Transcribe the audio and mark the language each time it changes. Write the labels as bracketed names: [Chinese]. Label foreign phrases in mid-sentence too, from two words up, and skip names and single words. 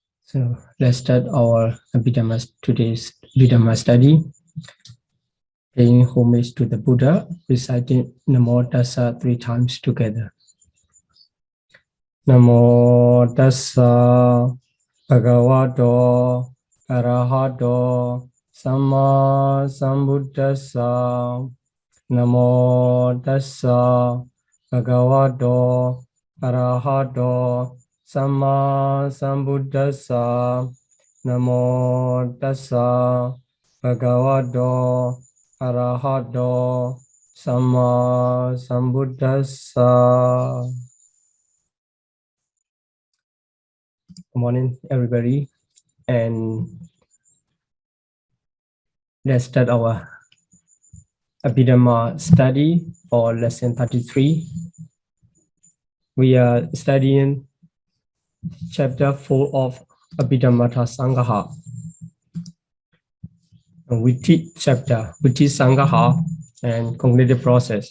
[English] So let's start our today's Abhidhamma study. Paying homage to the Buddha, reciting Namo Tassa 3 times together. [Pali] Namo Tassa Bhagavato Arahato Samma Sambuddhassa. Namo Tassa Bhagavato Arahato Samma Sambuddhassa. Namo Tassa Bhagavato Arahato Samma Sambuddhassa. [English] Good morning, everybody, and let's start our Abhidhamma study for lesson 33. We are studying chapter 4 of Abhidhamma we teach chapter, we teach Sangaha and cognitive process.